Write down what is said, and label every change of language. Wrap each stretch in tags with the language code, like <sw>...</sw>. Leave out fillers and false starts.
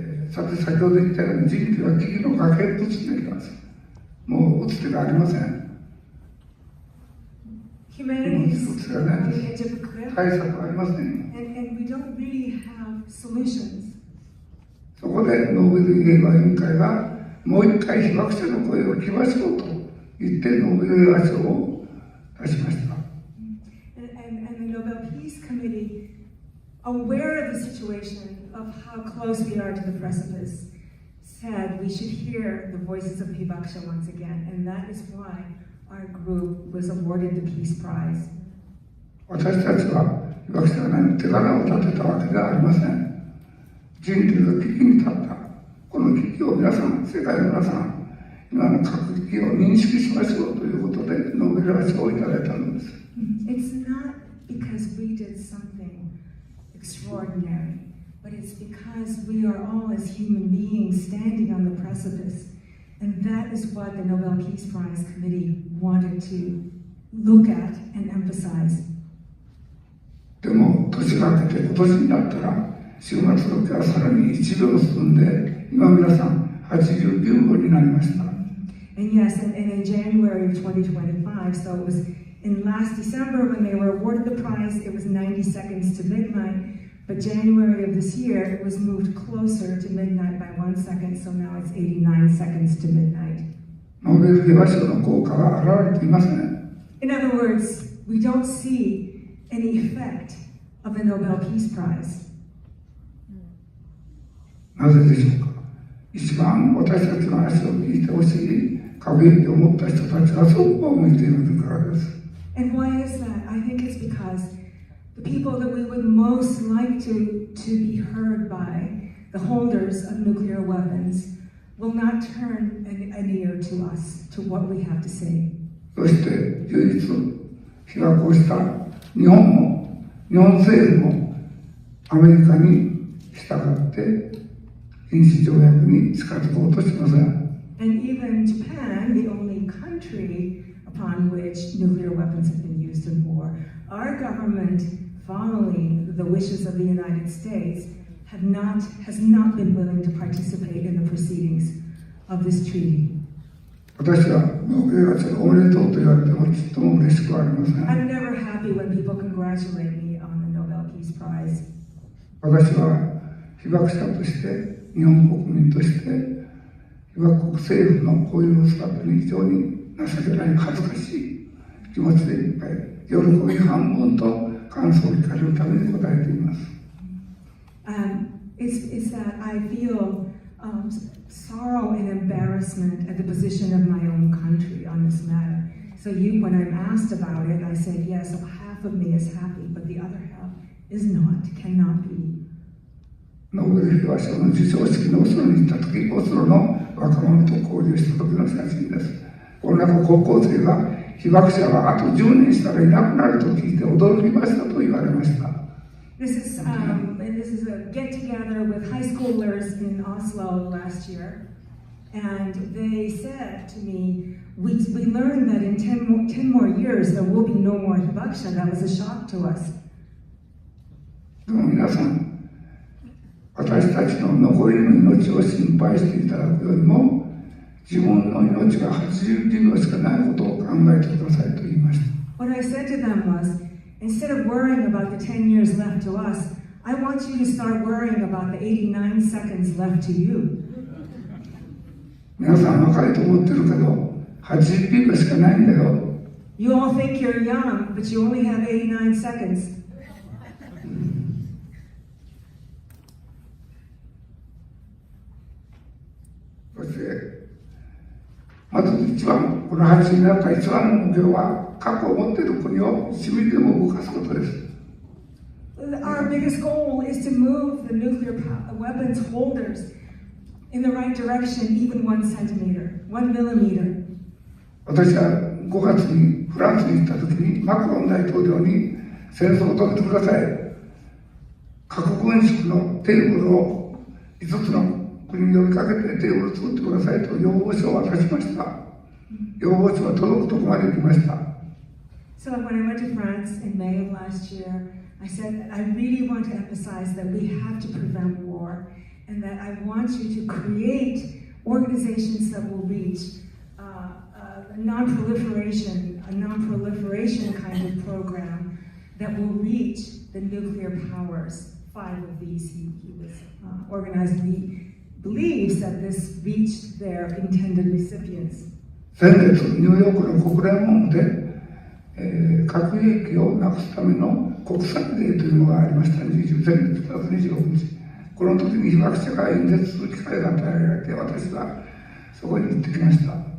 <ja>さて、先ほど言ったように人類は危機の崖っぷちにいます。もう打つ手がありません。</ja> <en>Humanity is</en> <ja>打つ手がない</ja> <en>on</en> <ja>で</ja> <en>the edge</en> <ja>す。</ja> <en>of a cliff,</en> <ja>対策はありません。</ja> <en>and we don't really have solutions.</en> <ja>そこでノーベル平和委員会がもう一回被爆者の声を聞きましょうと言ってノーベル平和賞を出しました。</ja> <en>And the Nobel Peace Committee, aware of the situation, of how close we are to the precipice, said we should hear the voices of Hibakusha once again, and that is why our group was awarded the Peace Prize.</en> <ja>私たちは被爆者が何も手柄を立てたわけではありません。人類が危機に立った。この危機を皆さん、世界の皆さん、今の核危機を認識しましょうということで、ノーベル平和賞をいただいたのです。</ja> <en>It's not because we did something extraordinary, but it's because we are all as human beings standing on the precipice. And that is what the Nobel Peace Prize Committee wanted to look at and emphasize.</en> <ja>でも、年が明けて今年になったら、終末時からさらに1秒進んで、今皆さん89秒になりました。</ja> <en>And yes, and in January of 2025, so it was in last December when they were awarded the prize, it was 90 seconds to midnight. But January of this year, it was moved closer to midnight by 1 second, so now it's 89 seconds to midnight.</en> <ja>ノーベル平和賞の効果が現れていません。</ja> <en>In other words, we don't see any effect of the Nobel Peace Prize.</en> <ja>なぜでしょうか。一番私たちの話を聞いてほしい過激を持った人たちがそっぽを向いているからです。</ja> <en>And why is that? I think it's because the people that we would most like to be heard by, the holders of nuclear weapons, will not turn an ear to us, to what we have to say.</en> <ja>そして唯一被爆をした日本政府もアメリカに従って禁止条約に近づこうとしません。</ja> <en>And even Japan, the only country upon which nuclear weapons have been used in war, our government, following the wishes of the United States, has not been willing to participate in the proceedings of this treaty.</en> <ja>私はノーベル平和賞おめでとうと言われてもちっとも嬉しくありません。</ja> <en>I'm never happy when people congratulate me on the Nobel Peace Prize.</en> <ja>私は被爆者として日本国民として被爆国政府のこういう姿に非常に情けない恥ずかしい気持ちでいっぱい喜び半分と感想を聞かれるために答えています。</ja> <en>It's that I feel sorrow and embarrassment at the position of my own country on this matter. So when I'm asked about it, I say, yes, half of me is happy, but the other half is not, cannot be.</en> <ja>ノーベル平和賞の授賞式のオスロに行った時、オスロの若者と交流した時の写真です。この中高校生が被爆者はあと10年したらいなくなると聞いて驚きましたと言われました。</ja> <en>This is a get-together with high schoolers in Oslo last year, and they said to me, we learned that in 10 more years there will be no more hibakusha. That was a shock to us.</en> <ja>でも皆さん、私たちの残りの命を心配していただくよりも、自分の命が80秒しかないことを考えてくださいと言いました。</ja> <en>What I said to them was, instead of worrying about the 10 years left to us, I want you to start worrying about the 89 seconds left to you.</en> <ja>皆さん若いと思ってるけど、80秒しかないんだよ。</ja> <en>You all think you're young, but you only have 89 seconds.</en> <ja>そして、まず一番、この話になった一番の目標は、核を持っている国を1ミリでも動かすことです。</ja> <en>Our biggest goal is to move the nuclear weapons holders in the right direction, even 1 centimeter, 1 millimeter.</en> <ja>私は5月にフランスに行った時にマクロン大統領に戦争を止めてください。核軍縮のテーブルを5つの国に呼びかけてテーブルを作ってくださいと要望書を渡しました。要望書は届くとこまで行きました。</ja> <en>So when I went to France in May of last year, I said, I really want to emphasize that we have to prevent war and that I want you to create organizations that will reach a non-proliferation kind of program that will reach the nuclear powers. 5 of these he was organized. He believes that this reached their intended recipients.</en> <ja>先月、ニューヨークの国連本部で、核兵器をなくすための国際デーというのがありました。先月26日。この時に被爆者が演説する機会が与えられて、私はそこに行ってきました。</ja>